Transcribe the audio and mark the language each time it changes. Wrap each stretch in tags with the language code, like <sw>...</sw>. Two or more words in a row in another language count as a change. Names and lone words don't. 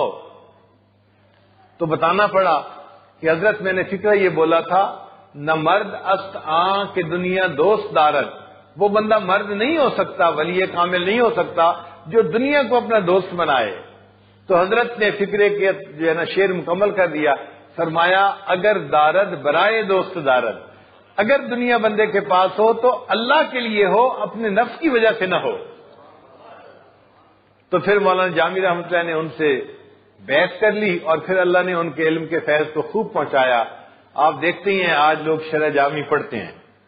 <ur>تو بتانا پڑا کہ حضرت میں نے فکرہ یہ بولا تھا</ur> <fa>نہ مرد است کہ دنیا دوست دارد.</fa> <ur>وہ بندہ مرد نہیں ہو سکتا، ولی کامل نہیں ہو سکتا جو دنیا کو اپنا دوست بنائے. تو حضرت نے فکرے کے جو ہے نا شعر مکمل کر دیا.</ur> <fa>فرمایا اگر دارد برائے دوست دارد،</fa> <ur>اگر دنیا بندے کے پاس ہو تو اللہ کے لیے ہو، اپنے نفس کی وجہ سے نہ ہو. تو پھر مولانا جامی رحمۃ اللہ نے ان سے بیعت کر لی اور پھر اللہ نے ان کے علم کے فیض کو خوب پہنچایا. آپ دیکھتے ہی ہیں آج لوگ شرح جامی پڑھتے ہیں.</ur>